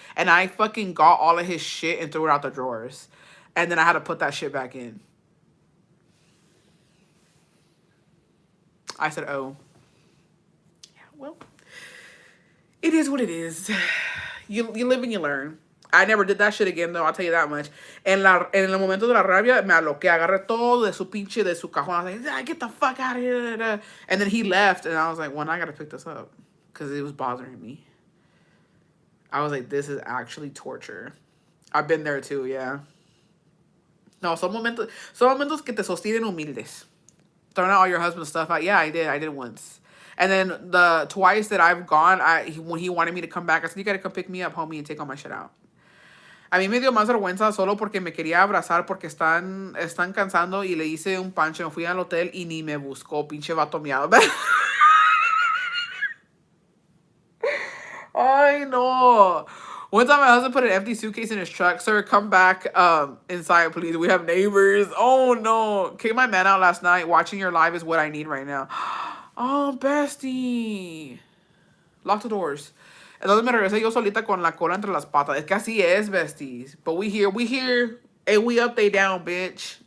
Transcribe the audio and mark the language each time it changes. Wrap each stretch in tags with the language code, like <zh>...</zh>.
<en>And I fucking got all of his shit and threw it out the drawers. And then I had to put that shit back in. I said, oh. Yeah, well, it is what it is. You live and you learn. I never did that shit again, though, I'll tell you that much.</en> <es>En el momento de la rabia, me aloqué. Agarré todo de su pinche, de su cajón.</es> <en>I was like, get the fuck out of here. And then he left, and I was like, well, I gotta pick this up. Because it was bothering me. I was like, this is actually torture. I've been there, too, yeah.</en> <es>No, son momentos que te sostienen humildes.</es> <en>Throwing out all your husband's stuff out. Yeah, I did once. And then the twice that I've gone, when he wanted me to come back, I said, you gotta come pick me up, homie, and take all my shit out.</en> <es>A mí me dio más vergüenza solo porque me quería abrazar porque están cansando y le hice un pancho. Me fui al hotel y ni me buscó, pinche vato miado. Ay, no.</es> <en>One time my husband put an empty suitcase in his truck. Sir, come back inside, please. We have neighbors. Oh, no. Kick my man out last night. Watching your live is what I need right now. Oh, bestie. Lock the doors.</en> <es>Entonces me regresé yo solita con la cola entre las patas. Es que así es, besties.</es> <en>But we here, and we up, they down, bitch.</en>